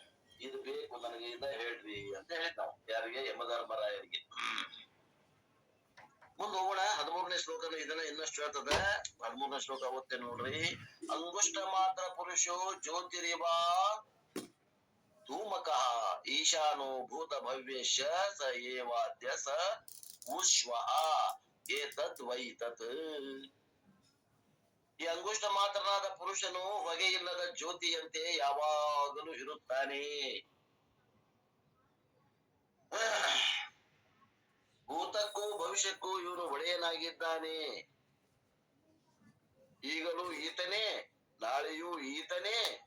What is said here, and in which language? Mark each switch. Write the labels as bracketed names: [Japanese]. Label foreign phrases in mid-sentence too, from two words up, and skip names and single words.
[Kannada] ಇದು ಬೇಕು ನನಗೆ, ಇದ ಹೇಳ್ರಿ ಅಂತ ಹೇಳಿದ್ ನಾವು. ಯಾರಿಗೆ? ಯಮಧರ್ಮರಾಯರಿಗೆ. ಮುಂದ್ ಹೋಗೋಣ. 13ನೇ ಶ್ಲೋಕ ಇದನ್ನ ಇನ್ನಷ್ಟು ಹೇಳ್ತದ. 13ನೇ ಶ್ಲೋಕ ಓದ್ತೇನೆ ನೋಡ್ರಿ. [Sanskrit] ಅಂಗುಷ್ಟ ಮಾತ್ರ ಪುರುಷೋ ಜ್ಯೋತಿರಿವಾ ಧೂಮಕಃ ಈಶಾನೋ ಭೂತ ಭವ್ಯಶ್ಚ ಸ ಏವಾದ್ಯ ಸ ಉಶ್ವಃ ಏತದ್ ವೈ ತತ್. [Kannada] ಈ ಅಂಗುಷ್ಟ ಮಾತ್ರನಾದ ಪುರುಷನು ಹೊಗೆಯಿಲ್ಲದ ಜ್ಯೋತಿಯಂತೆ ಯಾವಾಗಲೂ ಇರುತ್ತಾನೆ. ಭೂತಕ್ಕೂ ಭವಿಷ್ಯಕ್ಕೂ ಇವನು ಒಡೆಯನಾಗಿದ್ದಾನೆ. ಈಗಲೂ ಈತನೇ, ನಾಳೆಯೂ ಈತನೇ.